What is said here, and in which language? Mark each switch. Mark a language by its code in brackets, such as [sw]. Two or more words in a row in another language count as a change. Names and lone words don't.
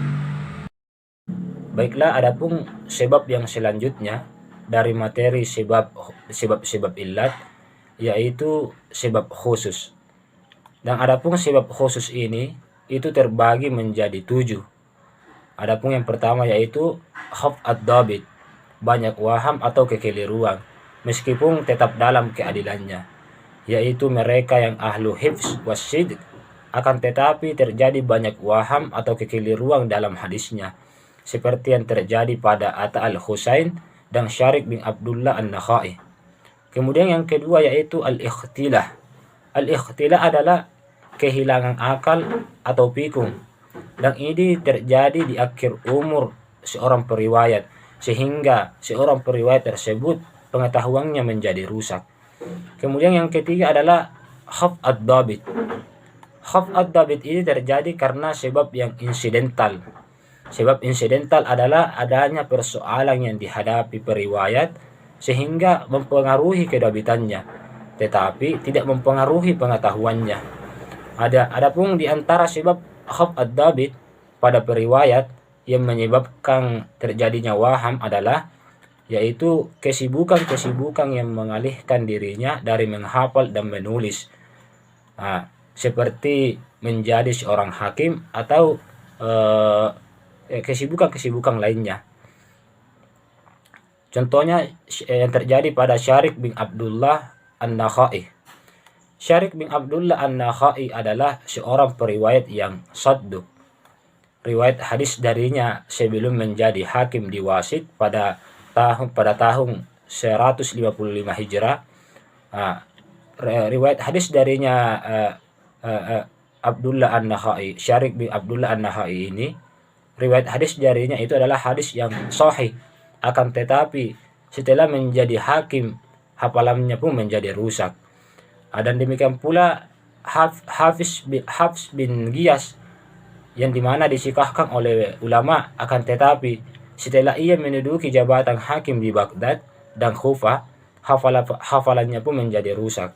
[id] Baiklah, adapun sebab yang selanjutnya dari materi sebab illat, yaitu sebab khusus. Dan adapun sebab khusus ini itu terbagi menjadi 7. Adapun yang pertama yaitu [ar] خف الضبط, [id] banyak waham atau kekeliruan, meskipun tetap dalam keadilannya, yaitu mereka yang [ar] أهل حفظ وصدق, [id] akan tetapi terjadi banyak waham atau kekeliruan dalam hadisnya, seperti yang terjadi pada Ata al-Husain dan Syarik bin Abdullah an-Nakhai. Kemudian yang kedua yaitu al-ikhtilah. Al-ikhtilah adalah kehilangan akal atau pikun, dan ini terjadi di akhir umur seorang periwayat, sehingga seorang periwayat tersebut pengetahuannya menjadi rusak. Kemudian yang ketiga adalah [ar] خف الضبط. خف الضبط [id] ini terjadi karena sebab yang insidental. Sebab insidental adalah adanya persoalan yang dihadapi periwayat sehingga mempengaruhi kedabitannya, tetapi tidak mempengaruhi pengetahuannya. Adapun di antara sebab [ar] خف الضبط [id] pada periwayat yang menyebabkan terjadinya waham adalah yaitu kesibukan yang mengalihkan dirinya dari menghafal dan menulis, seperti menjadi seorang hakim atau kesibukan lainnya. Contohnya yang terjadi pada Syarik bin Abdullah an-Nakhai. Syarik bin Abdullah an-Nakhai adalah seorang periwayat yang saduq. Riwayat hadis darinya sebelum menjadi hakim di Wasit pada tahun 155 Hijrah. Riwayat hadis darinya Abdullah an-Nakhai, Syarik bin Abdullah an-Nakhai ini, riwayat hadis darinya itu adalah hadis yang sahih. Akan tetapi setelah menjadi hakim, hafalannya pun menjadi rusak. Dan demikian pula Hafiz bin Giyas, yang dimana disikahkan oleh ulama, akan tetapi setelah ia menduduki jabatan hakim di Baghdad dan Kufah, hafalannya pun menjadi rusak.